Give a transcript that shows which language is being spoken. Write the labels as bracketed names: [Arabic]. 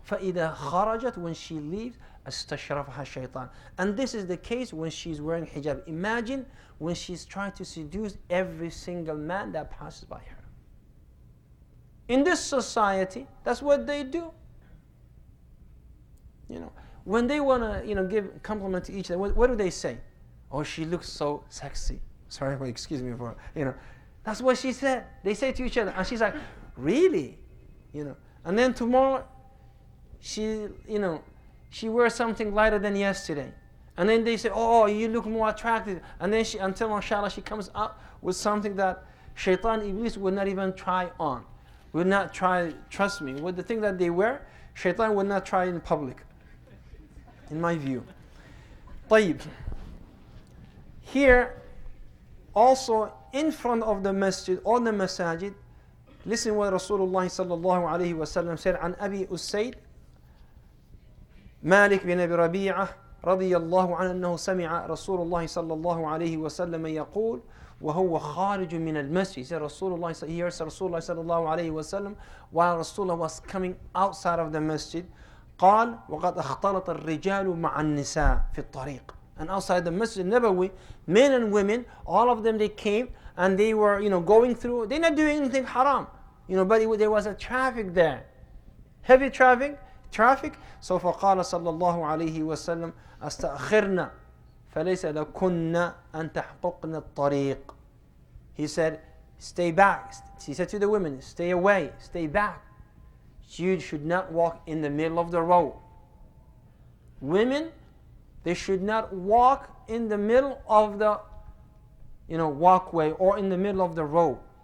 [Arabic] فَإِذَا خَرَجَتْ, [English] when she leaves, [Arabic] استشرفها الشيطان. [English] And this is the case when she's wearing hijab. Imagine when she's trying to seduce every single man that passes by her. In this society, that's what they do. When they want to, give compliment to each other, what do they say? Oh, she looks so sexy. Sorry, excuse me for, That's what she said. They say to each other, and she's like, really? And then tomorrow, she wears something lighter than yesterday. And then they say, oh, you look more attractive. And then until mashallah, she comes up with something that Shaitan Iblis would not even try on. Would not try, trust me, with the thing that they wear, Shaitan would not try in public. In my view. طيب. Here, also in front of the masjid or the masajid, listen what Rasulullah sallallahu alayhi wa sallam said [Arabic] عن أبي أسيد مالك بن أبي ربيعة رضي الله عنه أنه سمع رسول الله صلى الله عليه وسلم يقول وهو خارج من المسجد. [English] He said Rasulullah, he hears Rasulullah [Arabic] صلى الله عليه وسلم [English] while Rasulullah was coming outside of the masjid. [Arabic] قال وقد اختلط الرجال مع النساء في الطريق. [English] And outside the Masjid Nabawi, men and women, all of them, they came and they were, going through. They're not doing anything haram, but there was a traffic there, heavy traffic. [Arabic] So فقال صلى الله عليه وسلم استأخرنا فليس لكن أن تحققن الطريق. [English] He said, stay back. He said to the women, stay away, stay back. You should not walk in the middle of the road. Women, they should not walk in the middle of the walkway or in the middle of the road.